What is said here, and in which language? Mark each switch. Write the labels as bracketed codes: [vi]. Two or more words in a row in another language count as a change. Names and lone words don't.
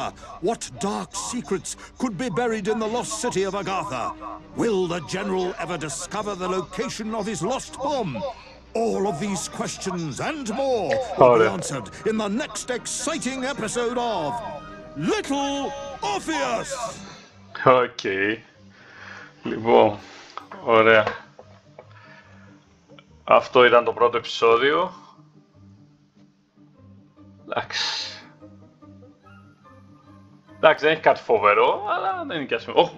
[en] What dark secrets could be buried in the lost city of Agatha? Will the general ever discover the location of his lost bomb? All of these questions and more will be answered in the next exciting episode of Little Orpheus! [el] Okay. Λοιπόν, ωραία. Αυτό ήταν το πρώτο επεισόδιο. Εντάξει, δεν έχει κάτι φοβερό, αλλά δεν είναι και ασφαλή.